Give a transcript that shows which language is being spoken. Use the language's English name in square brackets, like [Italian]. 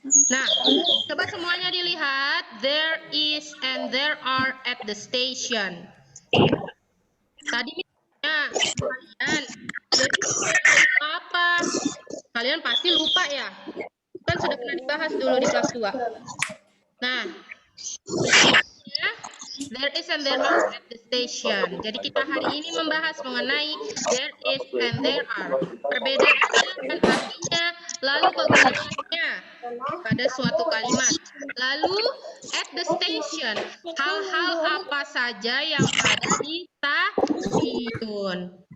[Indonesian] Nah, coba semuanya dilihat. [English] There is and there are at the station. [Indonesian] Tadi misalnya kalian, jadi apa? Kalian pasti lupa ya? Kan sudah pernah dibahas dulu di kelas 2. [English] Nah, ya, there is and there are at the station. [Indonesian] Jadi kita hari ini membahas mengenai [English] there is and there are. [Indonesian] Perbedaannya dan artinya, lalu penggunaannya pada suatu kalimat. Lalu [English] at the station, [Indonesian] hal-hal apa saja yang ada di stasiun.